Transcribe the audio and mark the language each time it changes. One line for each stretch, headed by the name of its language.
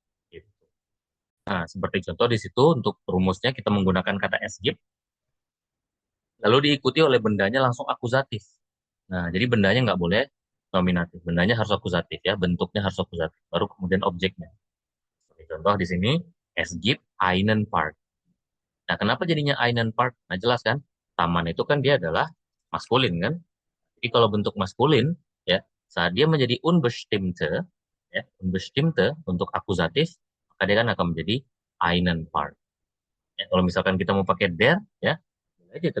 Indonesian: Gitu. Nah, seperti contoh di situ untuk rumusnya kita menggunakan kata esgib, lalu diikuti oleh bendanya langsung akusatif. Nah, jadi bendanya nggak boleh nominatif. Bendanya harus akusatif ya, bentuknya harus akusatif. Baru kemudian objeknya. Seperti contoh di sini,
German: es gibt einen Park.
Indonesian: Nah, kenapa jadinya einen Park? Nah, jelas kan? Taman itu kan dia adalah maskulin kan? Jadi kalau bentuk maskulin, ya, saat dia menjadi unbestimmte, ya, unbestimmte untuk akusatif, maka dia kan akan menjadi einen Park. Ya, kalau misalkan kita mau pakai der, ya, boleh aja.